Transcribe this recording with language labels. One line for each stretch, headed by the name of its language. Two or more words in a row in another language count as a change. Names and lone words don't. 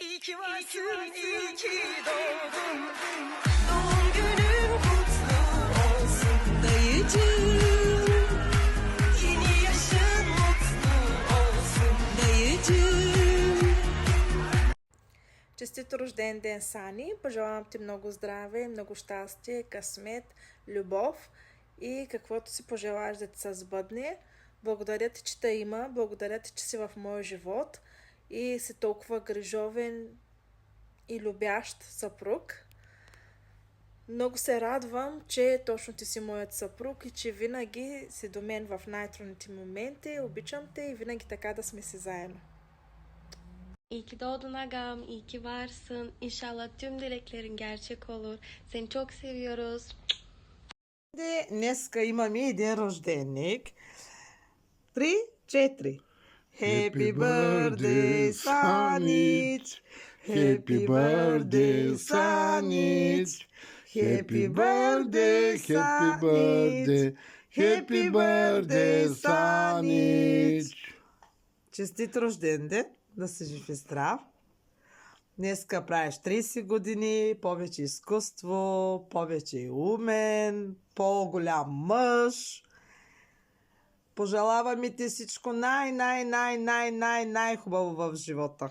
Turkish: ki varsın, iyi ki doğdun. Doğum günün kutlu olsun dayıcığım. Yeni yaşın mutlu olsun dayıcığım.
Bulgarian: Честито рожден ден, Сани! Пожелавам ти много здраве, много щастие, късмет, любов и каквото си пожелаеш да ти се сбъдне. Благодаря ти, че те има, благодаря ти, че си в моя живот и си толкова грижовен и любящ съпруг. Много се радвам, че точно ти си моят съпруг и че винаги си до мен в най-трудните моменти. Обичам те и винаги така да сме си заедно.
Turkish: İyi ki doğdun agam, iyi ki varsın. İnşallah tüm dileklerin gerçek olur. Seni çok seviyoruz.
Bulgarian: Днеска имаме един рожденник. 3, 4.
English: Happy birthday, Санич! Happy birthday, Санич! Happy birthday, happy birthday, happy birthday, Санич!
Bulgarian: Честит рожден ден, да си жив и здрав. Днеска правиш 30 години, повече изкуство, повече умен, по-голям мъж. Пожелаваме ти всичко най-хубаво в живота.